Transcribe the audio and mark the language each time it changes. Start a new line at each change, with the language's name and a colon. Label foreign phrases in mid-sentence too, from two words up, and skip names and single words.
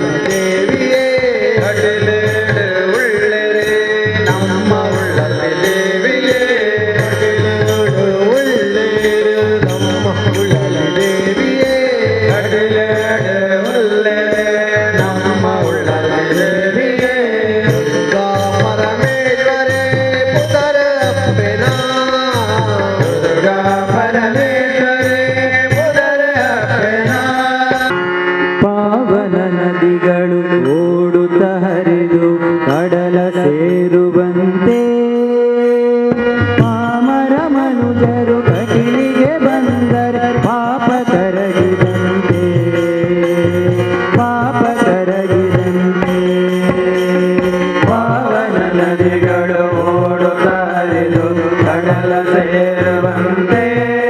Tulu: ದೇವಿಯೇ ಕಟಿಲುಡು ಉಳ್ಳೇರಿ ನಮ್ಮ ಉಳ್ಳಲ ದೇವಿಯೇ ಕಟಿಲುಡು ಉಳ್ಳೇರಿ ನಮ್ಮ ಉಳ್ಳಲ ದೇವಿಯೇ ಕಟಿಲುಡು ಉಳ್ಳೇರಿ ನಮ್ಮ ಉಳ್ಳಲ ದೇವಿಯೇ ದುರ್ಗಾ ಪರಮೇಶ್ವರೇ ಪುತ್ರ ಅಪ್ಪೆನಾ ದುರ್ಗಾ ಪರಮೇಶ್ವರೇ ಪುತ್ರ ಅಪ್ಪೆನಾ
Kannada: ಪಾವನ ನದಿಗಳು ಓಡುತ್ತ ಹರಿದು ಕಡಲ ಸೇರುವಂತೆ ಪಾಮರ ಮನುಜರು ಕಟಿಲಿಗೆ ಬಂದರೆ ಪಾಪ ಕರಗಿದಂತೆ ಪಾಪ ಕರಗಿದಂತೆ ಪಾವನ ನದಿಗಳು ಓಡುತ್ತ ಹರಿದು ಕಡಲ ಸೇರುವಂತೆ